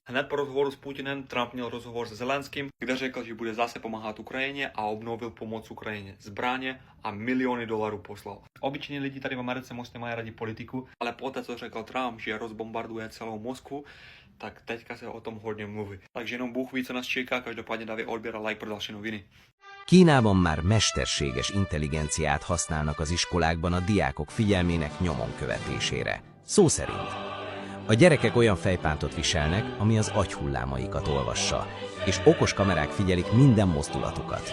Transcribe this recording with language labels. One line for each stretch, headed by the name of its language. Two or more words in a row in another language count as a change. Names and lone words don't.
Czech: Hned po rozhovoru s Putinem Trump měl rozhovor s Zelenským, kde řekl, že bude zase pomáhat Ukrajině a obnovil pomoc Ukrajině. Zbraně a miliony dolarů poslal. Obyčejní lidi tady v Americe moc nemají rádi politiku, ale poté, co řekl Trump, že rozbombarduje celou Moskvu, tak teďka se o tom hodně mluví. Takže jenom Bůh ví, co nás čeká, každopádně dávě odběr a like pro další noviny.
Hungarian: Kínában már mesterséges intelligenciát használnak az iskolákban a diákok figyelmének nyomon követésére. Szó szerint. A gyerekek olyan fejpántot viselnek, ami az agyhullámaikat olvassa, és okos kamerák figyelik minden mozdulatukat.